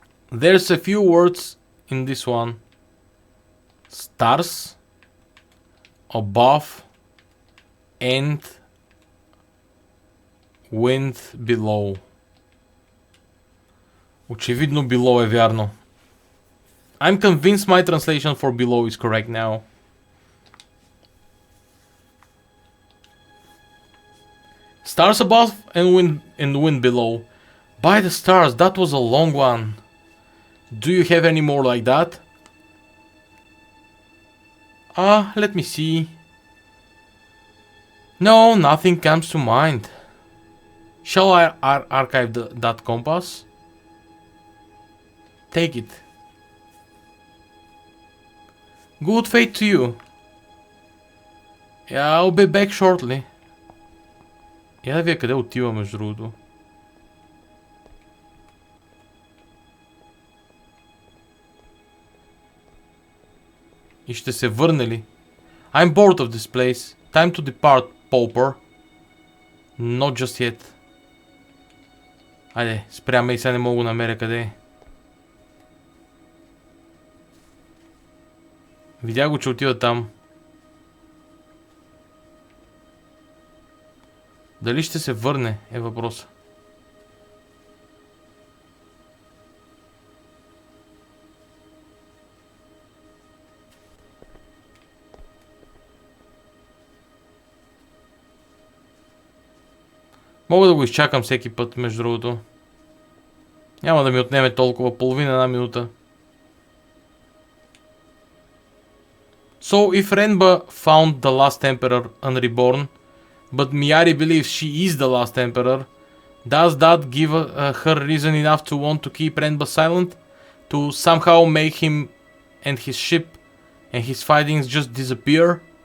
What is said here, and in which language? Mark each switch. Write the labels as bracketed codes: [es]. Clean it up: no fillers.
[en] There's a few words in this one. Stars, above, and wind below. [bg] Очевидно below е вярно. [en] I'm convinced my translation for below is correct now. Stars above and wind below. By the stars, that was a long one. Do you have any more like that? Let me see. No, nothing comes to mind. Shall I archive that compass? Take it. Good fate to you. Yeah, I'll be back shortly. [bg] Я да вие къде отива между другото. И ще се върне ли? [en] I'm bored of this place. Time to depart, pauper. Not just yet. [bg] Айде, спряме и сега не мога го намеря къде е. Видях го, че отива там. Дали ще се върне е въпроса. Мога да го изчакам всеки път, между другото. Няма да ми отнеме толкова, половина-една минута. [en] So if Renba found the last emperor unreborn, but Miyari believes she is the last emperor, does that give her reason enough to want to keep Renba silent? To somehow make him and his ship and his findings just disappear?